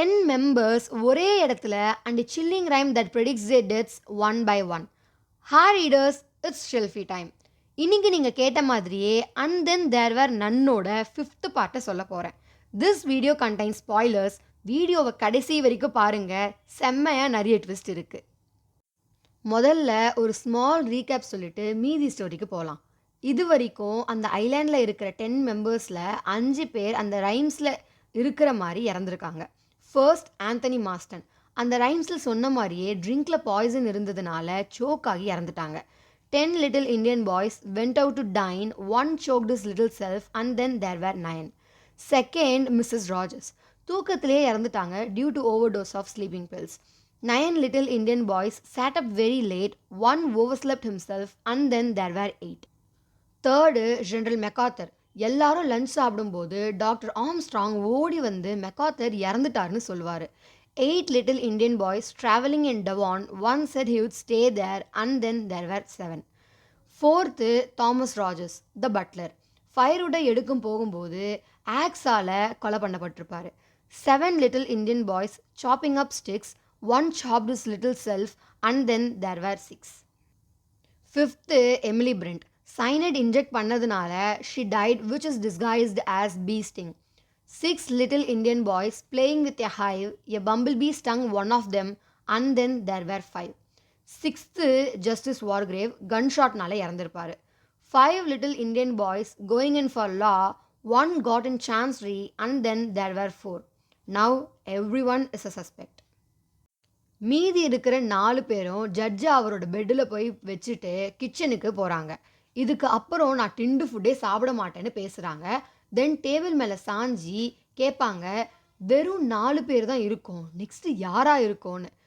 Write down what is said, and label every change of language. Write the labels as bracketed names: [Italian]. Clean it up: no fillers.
[English] members [Tamil] ஒரே இடத்துல [English] and a chilling rhyme that predicts their deaths one by one. Hi readers, it's Shelfie time. [Tamil] இன்னைக்கு நீங்கள் கேட்ட மாதிரியே and then there were noneோட 5th பார்ட்டை சொல்ல போகிறேன். [English] This video contains spoilers. [Tamil] வீடியோவை கடைசி வரைக்கும் பாருங்கள், செம்மையாக நிறைய ட்விஸ்ட் இருக்குது. முதல்ல ஒரு ஸ்மால் ரீகேப் சொல்லிட்டு மீதி ஸ்டோரிக்கு போகலாம். இது வரைக்கும் அந்த ஐலாண்டில் இருக்கிற 10 மெம்பர்ஸில் 5 பேர் அந்த ரைம்ஸில் இருக்கிற மாதிரி இறந்துருக்காங்க. First Anthony மாஸ்டன். அந்த ரைம்ஸில் சொன்ன மாதிரியே ட்ரிங்க்ல பாய்சன் இருந்ததுனால சோக் ஆகி இறந்துட்டாங்க. [English] 10 little Indian boys went out to dine. One choked his little self and then there were 9. Second, Mrs. Rogers. [Tamil] தூக்கத்திலே இறந்துட்டாங்க [English] due to overdose of sleeping pills. 9 little Indian boys sat up very late. One overslept himself and then there were 8. Third, General MacArthur. [Tamil] எல்லாரும் lunch சாப்பிடும்போது doctor Armstrong ஓடி வந்து MacArthur இறந்துட்டார்னு சொல்லுவார். [English] 8 little Indian boys traveling in Devon. One said he would stay there and then there were 7. [Tamil] Fourth, Thomas Rogers the Buttler. ஃபயர்வுட்டை எடுக்கும் போகும்போது ஆக்ஸால் கொலை பண்ணப்பட்டிருப்பார். [English] 7 little Indian boys chopping up sticks. One chopped his little self and then there were 6. Fifth, Emily Brent. [Tamil] Cyanide inject பண்ணதுனால [English] She died which is disguised as bee sting. 6 little Indian boys playing with a hive. A bumblebee stung one of them and then there were 5. [Tamil] 6th, justice வார்கிரேவ் கன்ஷாட்னால இறந்திருப்பார். [English] 5 little Indian boys going in for law. One got in chancery and then there were 4. Now everyone is a suspect. [Tamil] மீதி இருக்கிற 4 பேரும் ஜட்ஜை அவரோட பெட்டில் போய் வச்சுட்டு கிச்சனுக்கு போகிறாங்க. இதுக்கு அப்புறம் நான் டிண்டு ஃபுட்டே சாப்பிட மாட்டேன்னு பேசுகிறாங்க. தென் டேபிள் மேலே சாஞ்சி கேட்பாங்க, வெறும் 4 பேர் தான் இருக்கும், நெக்ஸ்ட்டு யாராக இருக்கும்னு.